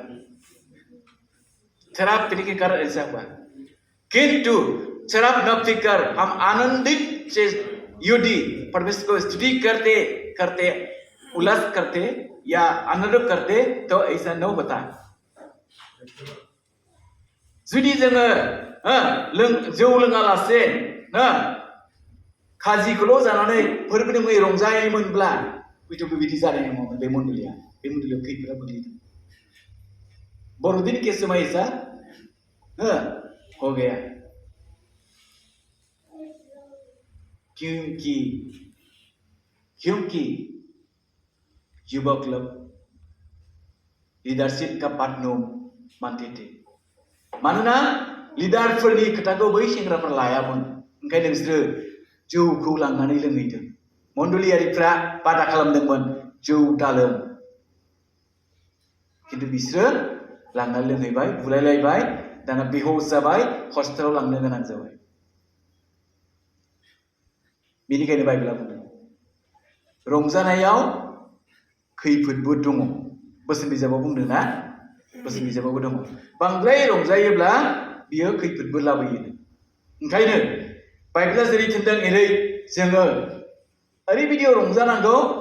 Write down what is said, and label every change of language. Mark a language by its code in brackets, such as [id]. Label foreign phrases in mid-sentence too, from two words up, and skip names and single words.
[hi] कारण ऐसा हुआ किंतु शराब न पीकर हम आनंदित से यदि परमेश्वर को स्तुति करते उल्लास करते या आनंद करते तो ऐसा न होता [brx] जुदि जोङो जौ लोङालासे खाजिखौल' जानानै फोरबोनि मुङै रंजायोमोनब्ला हयथ' बेबायदि जानाय नङामोन बे मण्डलियाव खैफोदाव गोग्लैदों बर'दिन [hi] के समय ऐसा हो गया क्योंकि युवक लोग लीडरशिप का बात न मानते थे [brx] मानोना लिडारफोरनि खोथाखौ बै सेंग्राफोरा लायामोन ओंखायनो बिसोरो जौखौ लांनानै लोंहैदों मण्डलियारिफ्रा बादा खालामदोंमोन जौ दालों किन्तु बिसोरो लांनानै लोंहैबाय बुलायलायबाय दाना बेहोश जाबाय हस्पिटालाव लांनो गोनां जाबाय बेनिखायनो बाइबेला बुंदों रंजानायाव खैफोदबो दङ बोसोन बिजाबाव बुंदों ना बोसोन बिजाबावबो दङ बांद्राय रंजायोब्ला बियो खैफोदबो लाबोयो ओंखायनो बाइबेला जेरै थिनदों एरै जोङो ओरैबायदि रंजानांगौ